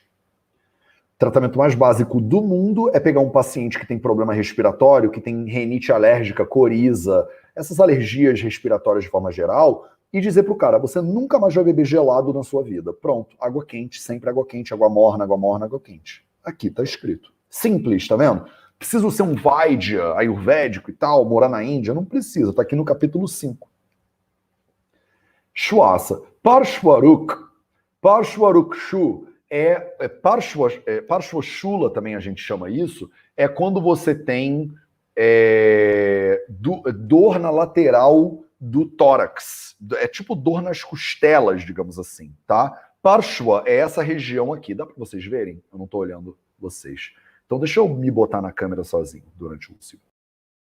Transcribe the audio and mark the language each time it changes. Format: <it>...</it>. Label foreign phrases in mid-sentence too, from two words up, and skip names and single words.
<pt>O tratamento mais básico do mundo é pegar um paciente que tem problema respiratório, que tem rinite alérgica, coriza, essas alergias respiratórias de forma geral, e dizer pro cara, você nunca mais vai beber gelado na sua vida. Pronto, água quente, sempre água quente, água morna, água quente. Aqui tá escrito. Simples, tá vendo? Preciso ser um Vaidya ayurvédico e tal, morar na Índia? Não precisa, tá aqui no capítulo 5.</pt> <sa>Shwasa. Parshvaruk. Parshvarukshu Parshvashula</sa> <pt>também a gente chama isso, é quando você tem dor na lateral do tórax. É tipo dor nas costelas, digamos assim, tá? Parshva é essa região aqui. Dá para vocês verem? Eu não estou olhando vocês. Então deixa eu me botar na câmera sozinho durante um segundo.</pt>